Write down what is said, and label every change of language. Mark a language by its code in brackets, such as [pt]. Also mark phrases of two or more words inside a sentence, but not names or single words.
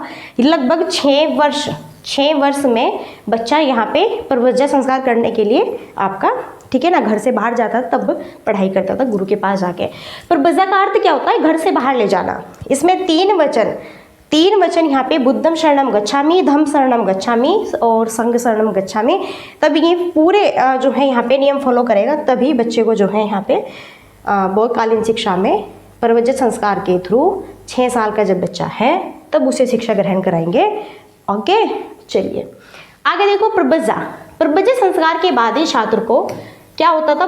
[hi] लगभग 6 वर्ष में बच्चा यहाँ पे प्रवज्जा संस्कार करने के लिए आपका, ठीक है ना, घर से बाहर जाता था, तब पढ़ाई करता था गुरु के पास जाके। प्रवज्जा का अर्थ क्या होता है? घर से बाहर ले जाना। इसमें 3 वचन यहाँ पे [pi] बुद्धम शरणम गच्छामि, धम्म शरणम गच्छामि [hi] और [pi] संघ शरणम गच्छामि। [hi] तब ये पूरे जो है यहाँ पे नियम फॉलो करेगा, तभी बच्चे को जो है यहाँ पे बौद्धकालीन शिक्षा में प्रवज्जा संस्कार के थ्रू 6 साल का जब बच्चा है तब उसे शिक्षा ग्रहण कराएंगे। ओके, चलिए आगे देखो। प्रवज्जा संस्कार के बाद ही छात्र को क्या होता था?